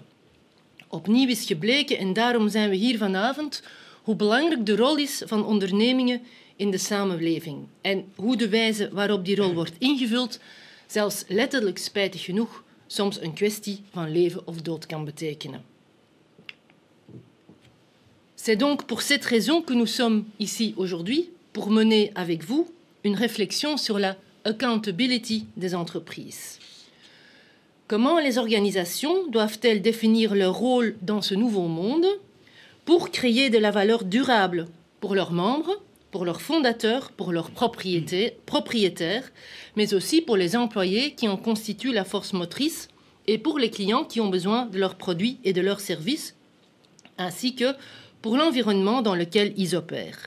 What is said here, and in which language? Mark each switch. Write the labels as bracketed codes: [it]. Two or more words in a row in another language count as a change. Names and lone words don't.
[nl] Opnieuw is gebleken, en daarom zijn we hier vanavond, hoe belangrijk de rol is van ondernemingen in de samenleving en hoe de wijze waarop die rol wordt ingevuld zelfs letterlijk, spijtig genoeg, soms een kwestie van leven of dood kan betekenen. [fr] C'est donc pour cette raison que nous sommes ici aujourd'hui pour mener avec vous une réflexion sur la accountability des entreprises. Comment les organisations doivent-elles définir leur rôle dans ce nouveau monde pour créer de la valeur durable pour leurs membres, pour leurs fondateurs, pour leurs propriétaires, mais aussi pour les employés qui en constituent la force motrice et pour les clients qui ont besoin de leurs produits et de leurs services, ainsi que pour l'environnement dans lequel ils opèrent.